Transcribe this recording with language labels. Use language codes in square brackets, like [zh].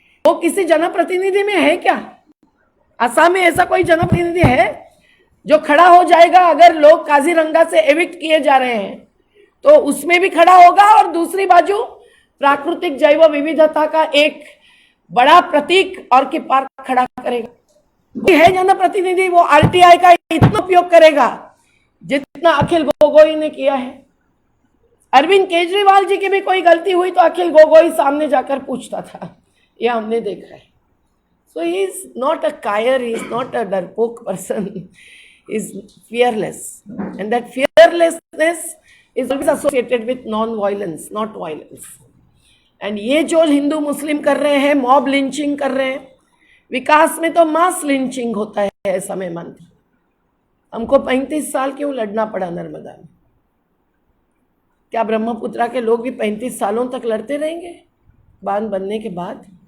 [hi] वो किसी जनप्रतिनिधि में है क्या? आसाम में ऐसा कोई जनप्रतिनिधि है जो खड़ा हो जाएगा अगर लोग काजीरंगा से एविक्ट किए जा रहे हैं, तो उसमें भी खड़ा होगा और दूसरी बाजू प्राकृतिक जैव विविधता का एक बड़ा प्रतीक ऑर्की पार्क खड़ा करेगा। है जनप्रतिनिधि, वो आरटीआई का इतना उपयोग करेगा जितना अखिल गोगोई ने किया है। अरविंद केजरीवाल जी की भी कोई गलती हुई तो अखिल गोगोई सामने जाकर पूछता था, ये हमने देखा है। [en] So he is not a [hi] कायर, [en] he is not a [hi] डरपोक [en] person, he is fearless, and that fearlessness is always associated with non-violence, not violence. [hi] And ये जो हिंदू मुस्लिम कर रहे हैं, मॉब लिंचिंग कर रहे हैं, विकास में तो मास लिंचिंग होता है, ऐसा मैं मानती हूँ। हमको 35 साल क्यों लड़ना पड़ा नर्मदा में? क्या ब्रह्मपुत्रा के लोग भी 35 सालों तक लड़ते रहेंगे बांध बनने के बाद?